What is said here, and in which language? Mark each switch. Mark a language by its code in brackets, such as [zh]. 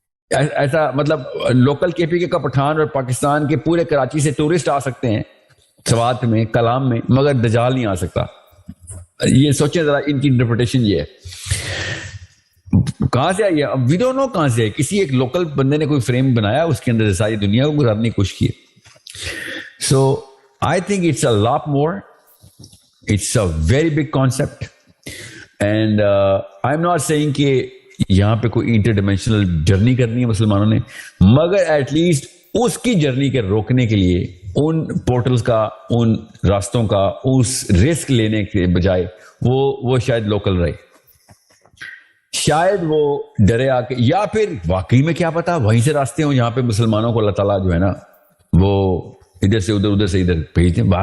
[ur] ایسا مطلب لوکل کے پی کے کا پٹھان اور پاکستان کے پورے کراچی سے ٹورسٹ آ سکتے ہیں سوات میں, کلام میں, مگر دجال نہیں آ سکتا. یہ سوچیں ذرا, ان کی انٹرپریٹیشن یہ ہے. کہاں سے آئی ہے [en] we don't know, [ur] کہاں سے ہے. کسی ایک لوکل بندے نے کوئی فریم بنایا, اس کے اندر ساری دنیا کو گزارنے کی کوشش کی. [en] So I think it's a lot more, it's a very big concept. And I am not seeing [ur] کہ یہاں پہ کوئی انٹر ڈائمینشنل جرنی کرنی ہے مسلمانوں نے, مگر ایٹ لیسٹ اس کی جرنی کے روکنے کے لیے ان پورٹلز کا, ان راستوں کا, اس رسک لینے کے بجائے وہ شاید لوکل رہے, شاید وہ ڈرے آ کے, یا پھر واقعی میں کیا پتا وہیں سے راستے ہوں جہاں پہ مسلمانوں کو اللہ تعالیٰ جو ہے نا وہ ادھر سے ادھر, ادھر سے ادھر بھیجتے ہیں.